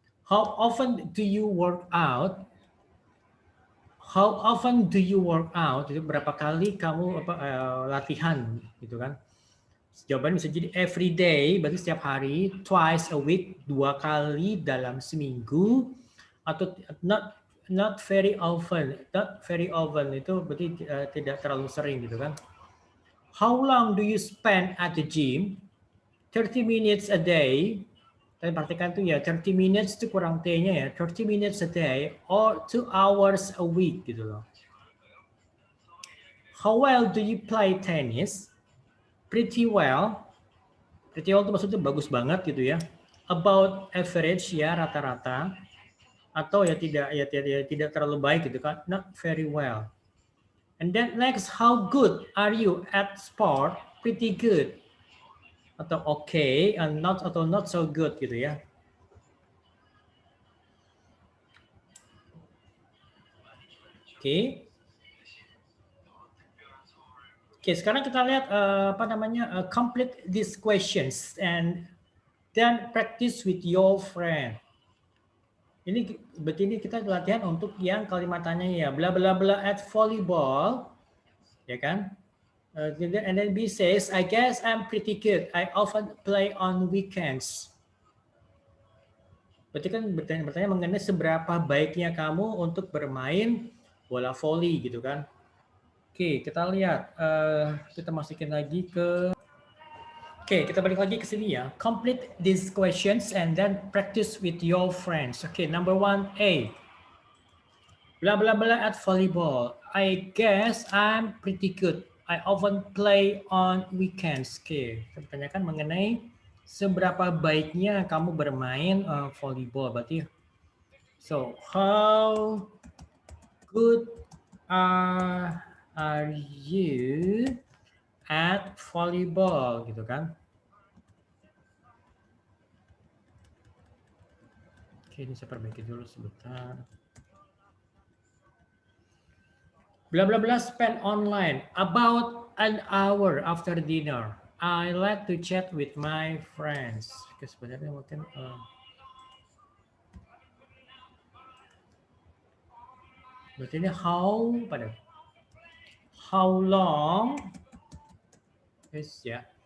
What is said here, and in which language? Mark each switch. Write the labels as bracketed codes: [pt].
[en] How often do you work out? How often do you work out? [id] Itu berapa kali kamu latihan gitu kan? Jawaban bisa jadi [en] every day, [id] berarti setiap hari, [en] twice a week, [id] 2 kali dalam seminggu, atau [en] not very often. Not very often [id] itu berarti tidak terlalu sering gitu kan? [en] How long do you spend at the gym? 30 minutes a day. [id] Tapi perhatikan tuh ya, [en] 30 minutes [id] itu kurang T-nya ya. [en] 30 minutes a day or 2 hours a week [id] gitu loh. [en] How well do you play tennis? Pretty well. Pretty well [id] itu maksudnya bagus banget gitu ya. [en] About average [id] ya, rata-rata. Atau ya tidak terlalu baik gitu kan. [en] Not very well. And then next, how good are you at sport? Pretty good. Atau okay, and not atau not so good [id] gitu ya. Oke. Oke, sekarang kita lihat [en] complete these questions and then practice with your friend. [id] Ini berarti ini kita latihan untuk yang kalimat tanya ya, [en] bla bla bla at volleyball, [id] ya kan? [en] And then B says, I guess I'm pretty good. I often play on weekends. [id] Berarti kan bertanya mengenai seberapa baiknya kamu untuk bermain bola voli gitu kan. Oke, kita lihat. Kita masukin lagi ke... Oke, kita balik lagi ke sini ya. [en] Complete these questions and then practice with your friends. Oke, number 1A. Blah blah blah at volleyball. I guess I'm pretty good. I often play on weekends. [id] Oke, kita bertanyakan mengenai seberapa baiknya kamu bermain volleyball. Berarti, [en] so how good are you at volleyball [id] gitu kan? Oke, ini saya perbaiki dulu sebentar. [en] Blah blah blah spend online about an hour after dinner. I like to chat with my friends. [id] Oke, sebenarnya mungkin berarti ini [en] how long is [id] ya?